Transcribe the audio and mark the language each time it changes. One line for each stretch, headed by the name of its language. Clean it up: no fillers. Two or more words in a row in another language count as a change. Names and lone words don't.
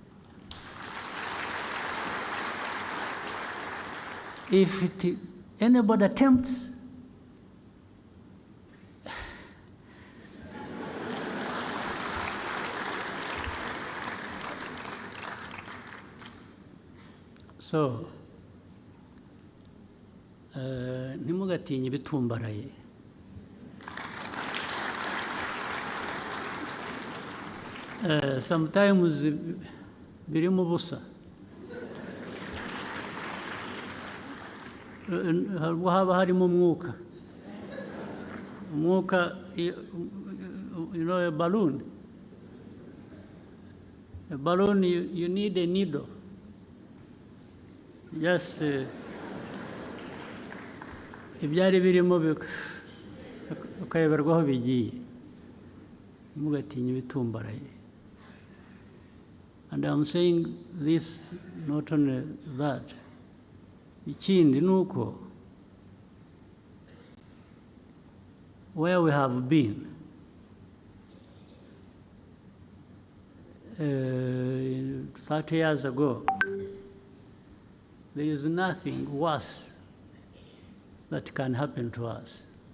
English: If anybody attempts, so
Kinyarwanda: ntimugatinye ibitumbaraye. Sometimes birimo ubusa. Haba harimo umwuka. Umwuka,
English: a balloon. A balloon, you need a needle.
Kinyarwanda: Just ibyari birimo ukayoberwa aho bigiye. Ntimugatinye ibitumbaraye.
English: And I'm saying this, not only that.
Kinyarwanda: Ikindi nuko,
English: where we have been, 30 years ago, there is nothing worse that can happen to us.